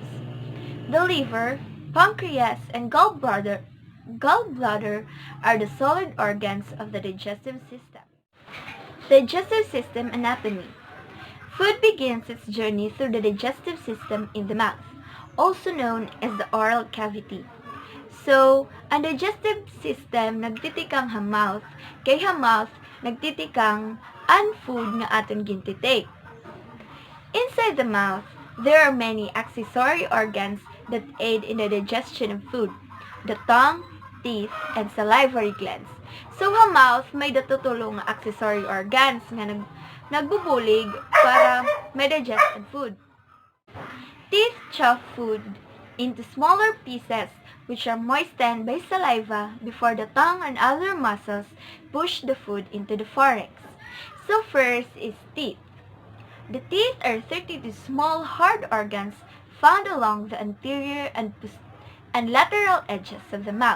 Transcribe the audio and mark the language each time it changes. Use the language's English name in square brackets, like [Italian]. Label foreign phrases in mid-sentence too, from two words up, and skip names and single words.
[English] The liver, pancreas, and gallbladder are the solid organs of the digestive system. Digestive system anatomy. Food begins its journey through the digestive system in the mouth, also known as the oral cavity. So, [Hiligaynon] ang [English] digestive system [Hiligaynon] nagtitikang mouth, kay mouth nagtitikang ang food nga aton gintitake. [English] Inside the mouth, there are many accessory organs that aid in the digestion of food: the tongue, teeth, and salivary glands. So, [Hiligaynon] ang mouth may datutulong nga [English] accessory organs [Hiligaynon] nga nagbubulig para ma-digest ang food. [English] Teeth chop food into smaller pieces which are moistened by saliva before the tongue and other muscles push the food into the pharynx. So first is teeth. The teeth are 32 small hard organs found along the anterior and lateral edges of the mouth.